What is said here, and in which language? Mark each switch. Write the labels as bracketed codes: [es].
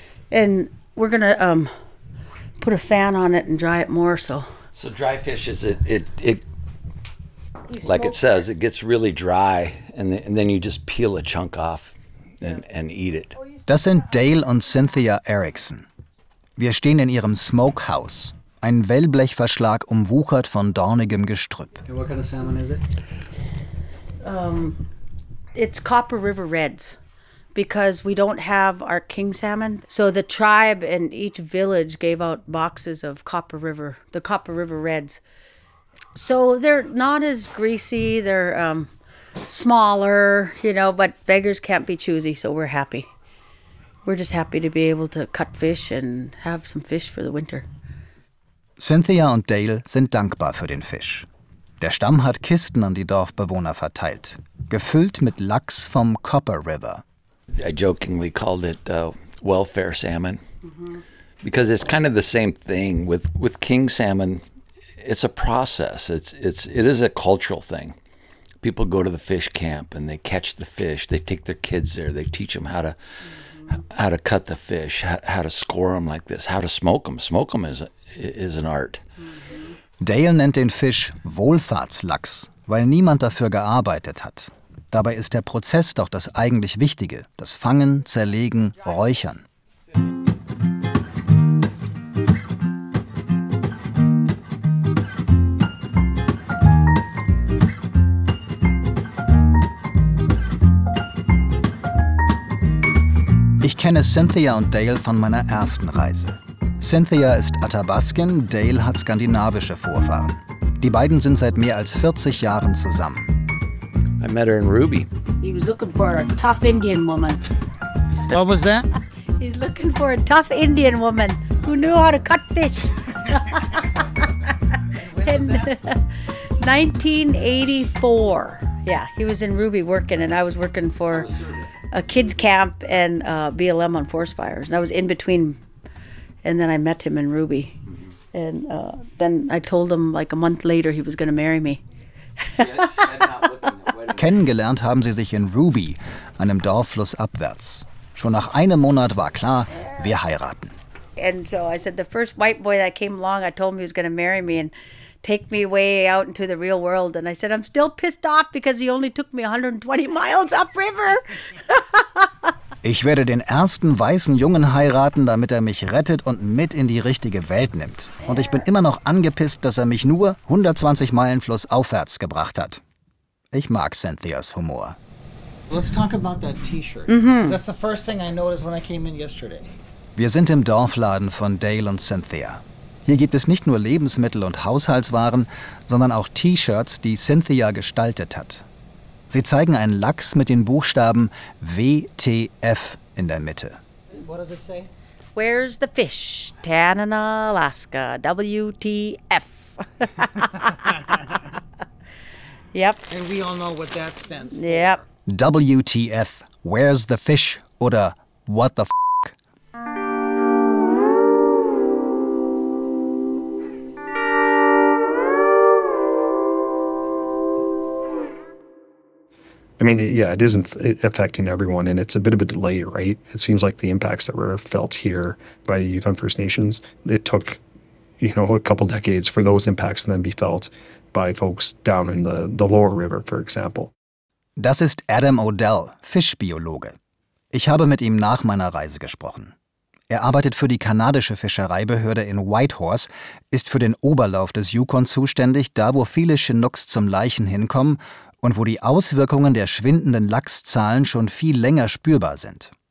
[en] And we're gonna put a fan on it and dry it more so. So dry fish is it like it says, it gets really dry and then you just peel a chunk off and eat it. [de] Das sind Dale und Cynthia Erickson. Wir stehen in ihrem Smokehouse. Ein Wellblechverschlag umwuchert von dornigem Gestrüpp. [en] And what kind of salmon is it? It's Copper River Reds, because we don't have our king salmon. So the tribe and each village gave out boxes of Copper River, the Copper River Reds. So they're not as greasy, they're smaller, you know, but beggars can't be choosy, so we're happy. We're just happy to be able to cut fish and have some fish for the winter. [de] Cynthia und Dale sind dankbar für den Fisch. Der Stamm hat Kisten an die Dorfbewohner verteilt, gefüllt mit Lachs vom Copper River. [en] I jokingly called it welfare salmon, because it's kind of the same thing with king salmon. It's a process. It is a cultural thing. People go to the fish camp and they catch the fish. They take their kids there. They teach them how to cut the fish, how to score them like this, how to smoke them. Smoke them is an art. Mm-hmm. [de] Dale nennt den Fisch Wohlfahrtslachs, weil niemand dafür gearbeitet hat. Dabei ist der Prozess doch das eigentlich Wichtige, das Fangen, Zerlegen, Räuchern. Ich kenne Cynthia und Dale von meiner ersten Reise. Cynthia ist Athabaskin, Dale hat skandinavische Vorfahren. Die beiden sind seit mehr als 40 Jahren zusammen. [en] I met her in Ruby. He was looking for a tough Indian woman. What was that? He's looking for a tough Indian woman who knew how to cut fish. When was that? 1984. Yeah, he was in Ruby working and I was working for a kids camp and BLM on forest fires. And I was in between. And then I met him in Ruby. And then I told him like a month later he was going to marry me. [de] Kennengelernt haben sie sich in Ruby, einem Dorf flussabwärts. Schon nach einem Monat war klar, wir heiraten. [en] And so I said, the first white boy that came along, I told him he was going to marry me and take me way out into the real world. And I said, I'm still pissed off because he only took me 120 miles upriver. [de] Ich werde den ersten weißen Jungen heiraten, damit er mich rettet und mit in die richtige Welt nimmt. Und ich bin immer noch angepisst, dass er mich nur 120 Meilen flussaufwärts gebracht hat. Ich mag Cynthias Humor. [en] Let's talk about that T-shirt. Mm-hmm. That's the first thing I noticed when I came in yesterday. [de] Wir sind im Dorfladen von Dale und Cynthia. Hier gibt es nicht nur Lebensmittel und Haushaltswaren, sondern auch T-Shirts, die Cynthia gestaltet hat. Sie zeigen einen Lachs mit den Buchstaben WTF in der Mitte. [en] What does it say? Where's the fish? Tanana, Alaska. WTF. Yep. And we all know what that stands for. Yep. WTF, where's the fish? [de] Oder [en] what the f***? I mean, yeah, it isn't affecting everyone, and it's a bit of a delay, right? It seems like the impacts that were felt here by the Yukon First Nations, it took, you know, a couple decades for those impacts to then be felt by folks down in the lower river, for example. [de] Das ist Adam O'Dell, Fischbiologe. Ich habe mit ihm nach meiner Reise gesprochen. Er arbeitet für die kanadische Fischereibehörde in Whitehorse, ist für den Oberlauf des Yukon zuständig, da wo viele Chinooks zum Laichen hinkommen und wo die Auswirkungen der schwindenden Lachszahlen schon viel länger spürbar sind.